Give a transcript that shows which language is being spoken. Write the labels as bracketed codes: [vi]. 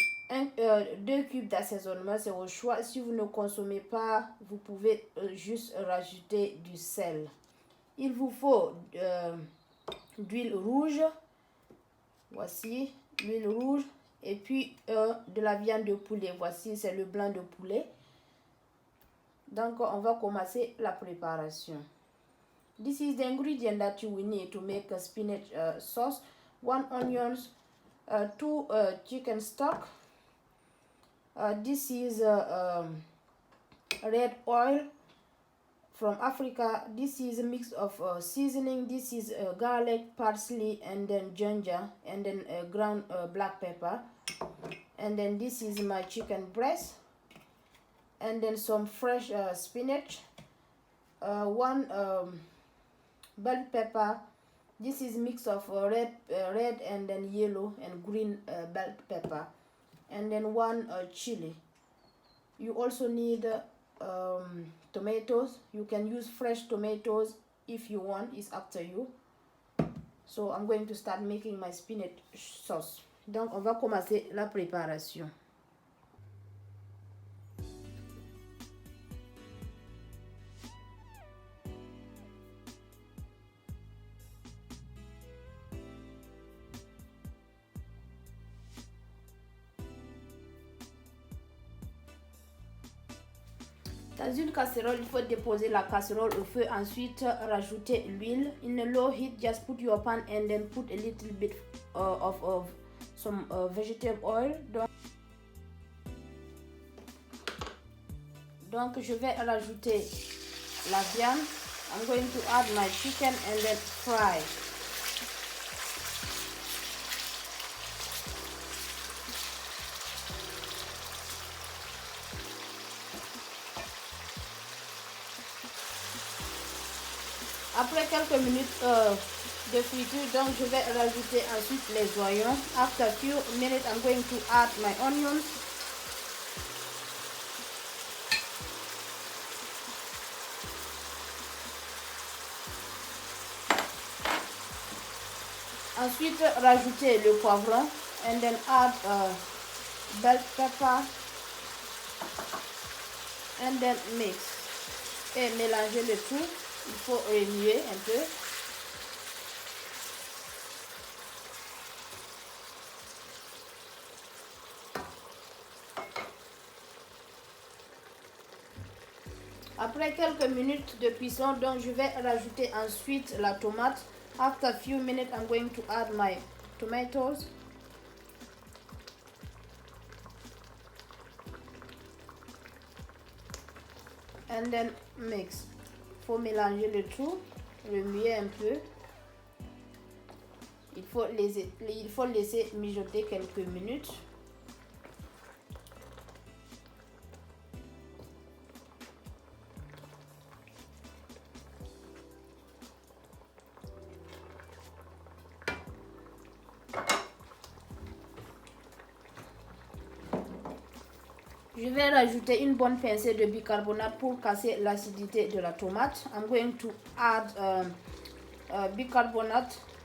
[fr] 2 cubes d'assaisonnement, c'est au choix. Si vous ne consommez pas, vous pouvez juste rajouter du sel. Il vous faut d'huile rouge. Voici l'huile rouge. Et puis de la viande de poulet. Voici, c'est le blanc de poulet. Donc, on va commencer la préparation. [en] This is the ingredient that you will need to make a spinach sauce. 1 onions, 2 chicken stock. This is red oil from Africa. This is a mix of seasoning. This is garlic, parsley, and then ginger, and then ground black pepper. And then this is my chicken breast. And then some fresh spinach, 1 bell pepper. This is mix of red and then yellow and green bell pepper, and then 1 chili. You also need tomatoes. You can use fresh tomatoes if you want, it's up to you. So I'm going to start making my spinach sauce. [fr] Donc on va commencer la préparation. Dans une casserole, il faut déposer la casserole au feu. Ensuite, rajouter l'huile. [en] In a low heat, just put your pan and then put a little bit of some vegetable oil. [fr] Donc, je vais rajouter la viande. [en] I'm going to add my chicken and then fry. [fr] Après quelques minutes de friture, donc je vais rajouter ensuite les oignons. [en] After few minutes, I'm going to add my onions. [fr] Ensuite, rajouter le poivron [en] and then add bell pepper and then mix. [fr] Et mélanger le tout. Il faut remuer un peu. Après quelques minutes de cuisson, donc je vais rajouter ensuite la tomate. [en] After a few minutes, I'm going to add my tomatoes. And then mix. [fr] Il faut mélanger le tout, remuer un peu. Il faut laisser mijoter quelques minutes. Je vais rajouter une bonne pincée de bicarbonate pour casser l'acidité de la tomate. [en] I'm going to add bicarbonate.